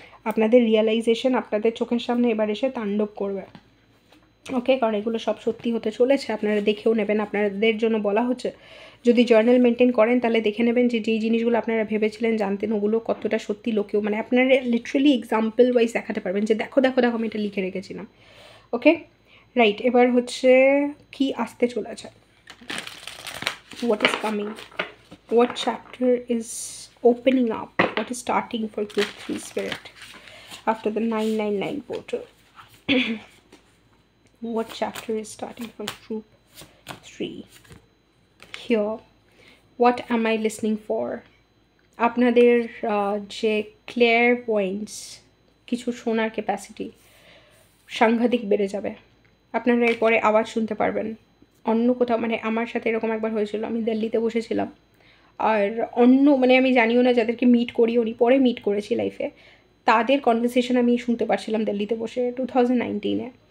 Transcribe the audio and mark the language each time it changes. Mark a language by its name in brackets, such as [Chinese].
[Bangla] আপনাদের রিয়েলাইজেশন আপনাদের চোখের সামনে এবার এসে তাণ্ডব করবে। ওকে, কারণ এগুলো সব সত্যি হতে চলেছে, আপনারা দেখেও নেবেন। আপনাদের জন্য বলা হচ্ছে যদি জার্নাল মেনটেন করেন তাহলে দেখে নেবেন যে যেই জিনিসগুলো আপনারা ভেবেছিলেন জানতেন ওগুলো কতটা সত্যি লোকেও, মানে আপনারা লিটারালি এক্সাম্পল ওয়াইজ দেখাতে পারবেন যে দেখো আমি এটা লিখে রেখেছিলাম। [English] okay right, [Bangla] এবার হচ্ছে কি আসতে চলেছে, [English] what is coming, what chapter is opening up, what is starting for group 3 spirit after the 999 portal. What chapter is starting for group 3 here, what am I listening for? [Bangla] আপনাদের যে clairvoyance কিছু শোনার capacity সাংঘাতিক বেড়ে যাবে। আপনারা এরপরে আওয়াজ শুনতে পারবেন অন্য কোথাও। মানে আমার সাথে এরকম একবার হয়েছিল, আমি দিল্লিতে বসেছিলাম আর মানে আমি জানিও না যাদেরকে মিট করিও নি, পরে মিট করেছি লাইফে, তাদের কনভারসেশন আমি শুনতে পারছিলাম দিল্লিতে বসে 2019-এ।